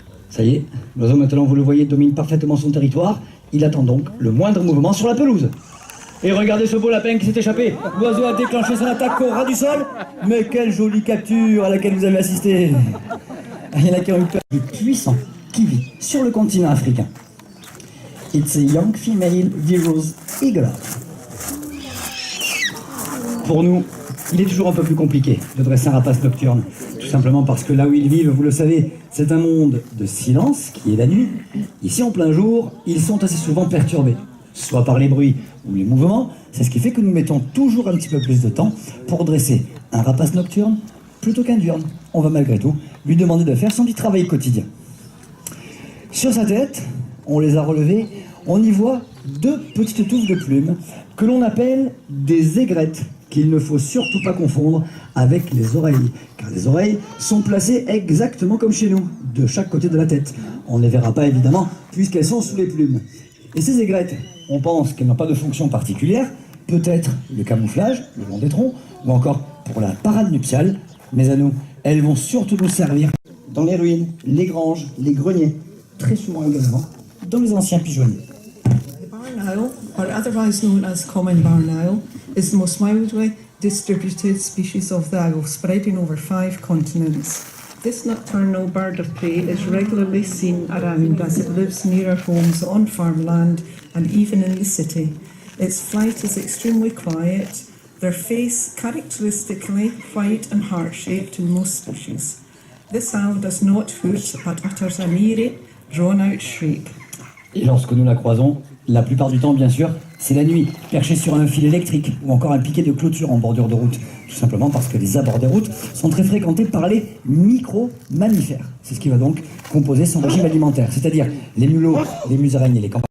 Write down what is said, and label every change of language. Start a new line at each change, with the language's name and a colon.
French: Ça y est, l'oiseau maintenant, vous le voyez, domine parfaitement son territoire. Il attend donc le moindre mouvement sur la pelouse. Et regardez ce beau lapin qui s'est échappé. L'oiseau a déclenché son attaque au ras du sol. Mais quelle jolie capture à laquelle vous avez assisté. Il y en a qui ont eu peur. Il est puissant, qui vit sur le continent africain.
English: It's a young female Virus Eagle.
French: Pour nous, il est toujours un peu plus compliqué de dresser un rapace nocturne. Tout simplement parce que là où ils vivent, vous le savez, c'est un monde de silence qui est la nuit. Ici, en plein jour, ils sont assez souvent perturbés, soit par les bruits ou les mouvements. C'est ce qui fait que nous mettons toujours un petit peu plus de temps pour dresser un rapace nocturne plutôt qu'un diurne. On va malgré tout lui demander de faire son petit travail quotidien. Sur sa tête, on les a relevés, on y voit deux petites touffes de plumes que l'on appelle des aigrettes, qu'il ne faut surtout pas confondre avec les oreilles, car les oreilles sont placées exactement comme chez nous, de chaque côté de la tête. On ne les verra pas évidemment, puisqu'elles sont sous les plumes. Et ces aigrettes, on pense qu'elles n'ont pas de fonction particulière, peut-être le camouflage, le long des troncs, ou encore pour la parade nuptiale, mais à nous, elles vont surtout nous servir dans les ruines, les granges, les greniers, très souvent également dans les anciens pigeonniers.
English: Barn owl, or otherwise known as common barn owl, is the most widely distributed species of the owl, spreading over 5 continents. This nocturnal bird of prey is regularly seen around as it lives near homes on farmland and even in the city. Its flight is extremely quiet, their face characteristically white and heart-shaped in most species. This owl does not hoot but utters an eerie, drawn-out shriek.
French: Et lorsque nous la croisons, La plupart du temps, bien sûr, c'est la nuit, perché sur un fil électrique ou encore un piquet de clôture en bordure de route. Tout simplement parce que les abords des routes sont très fréquentés par les micro-mammifères. C'est ce qui va donc composer son régime alimentaire, c'est-à-dire les mulots, les musaraignes et les campagnes.